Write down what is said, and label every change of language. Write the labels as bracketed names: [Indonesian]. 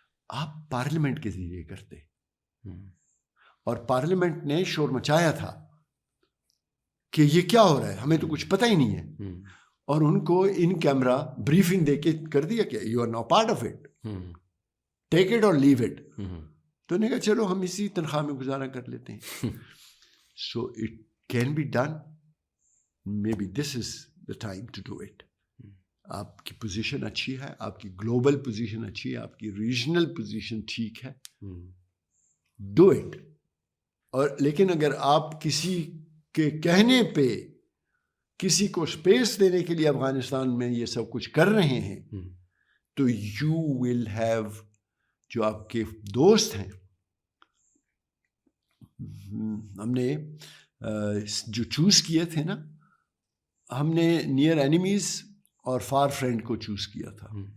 [Urdu] آپ پارلیمنٹ کے ذریعے کرتے, اور پارلیمنٹ نے شور مچایا تھا کہ یہ کیا ہو رہا ہے, ہمیں تو کچھ پتہ ہی نہیں ہے, اور ان کو ان کیمرہ بریفنگ دے کے کر دیا کہ [English] You are no part of it, take it اور leave it. [Urdu] تو نے کہا چلو ہم اسی تنخواہ میں گزارا کر لیتے ہیں. [English] So it can be done, maybe this is the time to do it. [Urdu] آپ کی پوزیشن اچھی ہے, آپ کی گلوبل پوزیشن اچھی ہے, آپ کی ریجنل پوزیشن ٹھیک ہے, [English] Do it. [Urdu] اور لیکن اگر آپ کسی کے کہنے پہ کسی کو اسپیس دینے کے لیے افغانستان میں یہ سب کچھ کر رہے ہیں, تو [English] you will have, [Urdu] جو آپ کے دوست ہیں, ہم نے جو چوز کیے تھے نا, ہم نے نیئر اینیمیز اور فار فرینڈ کو چوز کیا تھا.